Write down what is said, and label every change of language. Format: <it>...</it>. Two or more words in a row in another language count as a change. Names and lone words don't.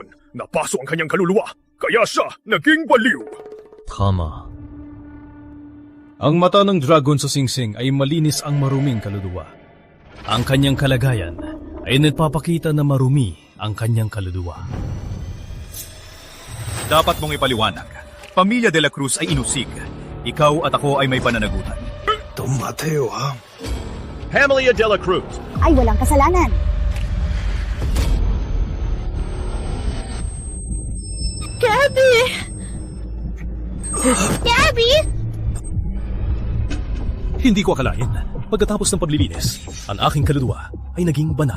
<tl>Napaso ang kanyang kaluluwa, kaya siya naging baliw. Tama. Ang mata ng dragon sa singsing ay malinis ang maruming kaluluwa. Ang kanyang kalagayan ay nagpapakita na marumi ang kanyang kaluluwa. Dapat mong ipaliwanag. Pamilya de la Cruz ay inusig. Ikaw at ako ay may pananagutan. Don Mateo, ha? Pamela de la Cruz. Ay walang kasalanan. Gabby! Gabby! Hindi ko akalain, pagkatapos ng paglilinis, ang aking kaluluwa ay naging banal.</tl>